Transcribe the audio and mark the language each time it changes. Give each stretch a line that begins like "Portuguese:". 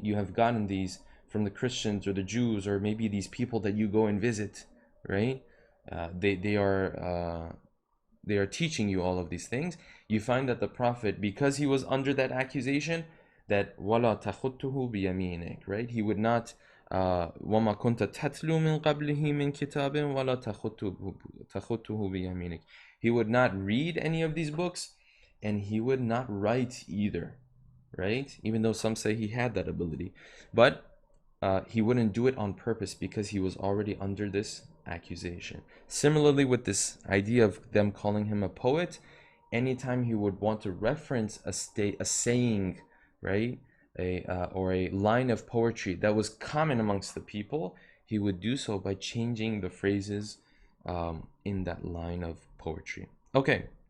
English: You have gotten these from the Christians or the Jews, or maybe these people that you go and visit, right? They are teaching you all of these things. You find that the Prophet, because he was under that accusation, that
Arabic: وَلَا تَخُطُّهُ بِيَمِينِكَ,
English: right? He would not
Arabic: وَمَا كُنْتَ تَتْلُو مِنْ قَبْلِهِ مِنْ كِتَابٍ وَلَا تَخُطُّهُ بِيَمِينِكَ.
English: He would not read any of these books, and he would not write either, right? Even though some say he had that ability, but he wouldn't do it on purpose because he was already under this accusation. Similarly, with this idea of them calling him a poet, anytime he would want to reference a saying, right, or a line of poetry that was common amongst the people, he would do so by changing the phrases in that line of poetry. Okay.